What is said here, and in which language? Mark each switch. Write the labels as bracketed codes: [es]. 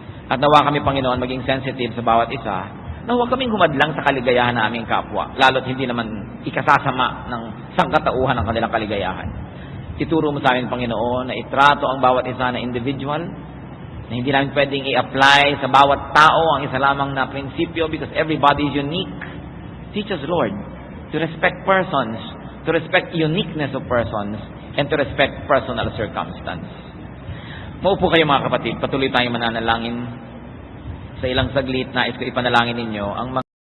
[tl] At nawa kami, Panginoon, maging sensitive sa bawat isa, na huwag kaming humadlang sa kaligayahan ng aming kapwa, lalo't hindi naman ikasasama ng sangkatauhan ng kanilang kaligayahan. Ituro mo sa amin, Panginoon, na itrato ang bawat isa na individual, na hindi namin pwedeng i-apply sa bawat tao ang isa lamang na prinsipyo [en] because everybody is unique. Teach us, Lord, to respect persons, to respect uniqueness of persons, and to respect personal circumstance. [tl] Maupo kayo, mga kapatid. Patuloy tayong mananalangin. Sa ilang saglit, nais ko ipanalangin ninyo ang mga